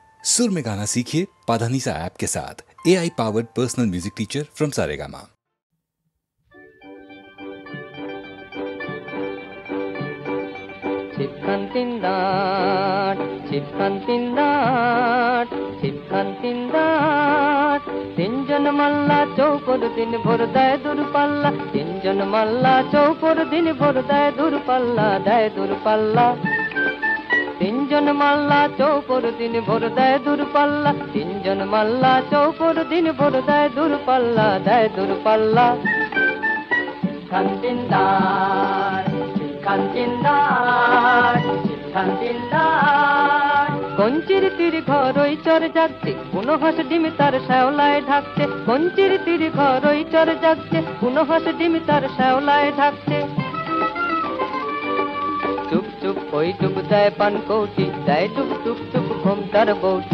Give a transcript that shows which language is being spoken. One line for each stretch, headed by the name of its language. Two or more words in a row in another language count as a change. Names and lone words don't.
Hindi: सुर में गाना सीखिए पाधानीसा ऐप के साथ।
English: AI powered personal music teacher from
Hindi: सारेगामा।
Bangla: ছিপখান তিনদাঁড়, ছিপখান তিনদাঁড়, ছিপখান তিনদাঁড়। তিনজন মাল্লা চৌকর দিন ভোর দেয় দূরপাল্লা, তিনজন মাল্লা চৌকর দিন ভোর দেয় দূরপাল্লা, দেয় দূরপাল্লা। তিনজন মাল্লা চৌকর দিন ভোর দেয় দূরপাল্লা, তিনজন মাল্লা চৌকর দিন ভোর দেয় দূরপাল্লা, দেয় দূরপাল্লা। ছিপখান তিনদাঁড়, ছিপখান তিনদাঁড়, ছিপখান তিনদাঁড়। কঞ্চির তীর ঘর ওই চর জাগছে, কোনো হাঁস ডিম তার শ্যাওলায় ঢাকছে। কঞ্চির তীর ঘর ওই চর জাগছে, কোনো হাঁস ডিম তার শ্যাওলায় ঢাকছে। চুপ চুপ ওই ডুব দেয় পান কৌটি, দেয় ডুব চুপ চুপ ঘুমটার বউটি।